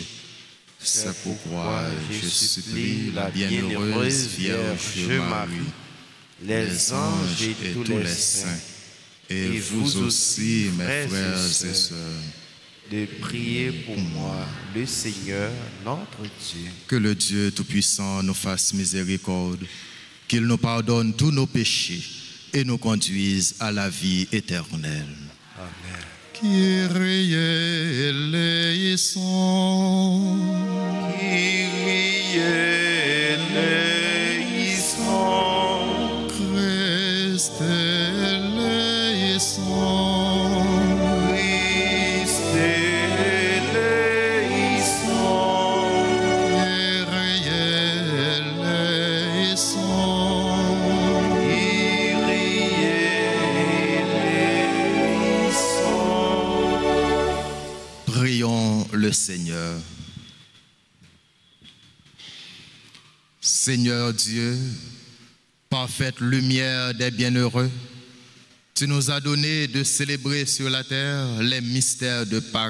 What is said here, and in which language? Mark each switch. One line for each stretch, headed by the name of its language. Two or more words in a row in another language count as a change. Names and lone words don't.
French: C'est pourquoi je supplie la bienheureuse Vierge Marie, les anges et tous les saints, et vous aussi, mes frères et sœurs, de prier pour moi, le Seigneur, notre Dieu. que le Dieu Tout-Puissant nous fasse miséricorde, qu'il nous pardonne tous nos péchés et nous conduise à la vie éternelle. Amen.
Greek: Κύριε ἐλέησον. Κύριε ἐλέησον. Χριστὲ ἐλέησον. Χριστὲ ἐλέησον. Κύριε ἐλέησον. Κύριε ἐλέησον.
French: Prions le Seigneur. Seigneur Dieu, parfaite lumière des bienheureux, tu nous as donné de célébrer sur la terre les mystères de Pâques.